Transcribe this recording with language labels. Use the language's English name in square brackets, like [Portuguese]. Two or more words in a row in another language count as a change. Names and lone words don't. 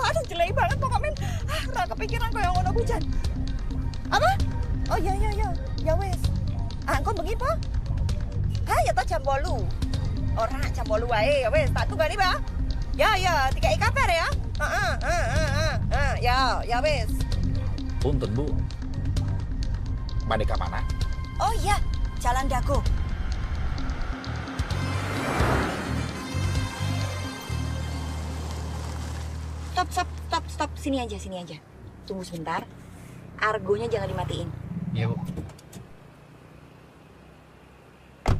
[Indonesian] Aduh jelek banget pokoknya. [Javanese] Ra kepikiran koyo ngono hujan. Apa? Oh iya. Ya wes. Engko bengi po? Ya to jam 8. Ora jam 8 wae ya wes tak tunggani, Pak. Ya, dikai kabar ya. Ya wes. [Sundanese] Punten, Bu. Bade ka mana? [Indonesian] Oh iya, Jalan Dago. Stop. Sini aja. Tunggu sebentar. Argonya jangan dimatiin. Iya, Bu.